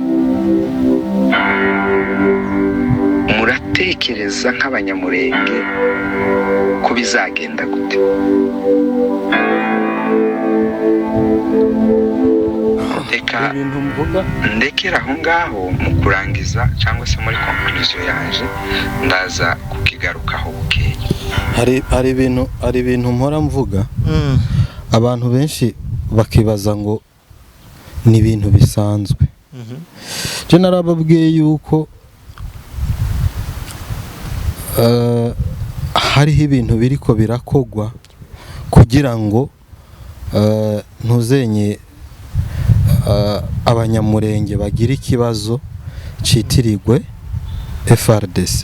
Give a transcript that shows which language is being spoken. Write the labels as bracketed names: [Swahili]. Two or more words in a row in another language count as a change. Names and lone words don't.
[Rundi] Muratekereza nk'abanyamurenge ko bizagenda gute? Reka ndekera aho ngaho mu kurangiza cyangwa se muri conclusion yanje, ndaza kukigarukaho bukeye. hari ibintu mpora mvuga, abantu benshi bakibaza ngo ni ibintu bisanzwe. Je narababwiye yuko hariho ibintu biriko birakogwa kugira ngo ntuzenye abanyamurenge bagira ikibazo citirirwe FRDC.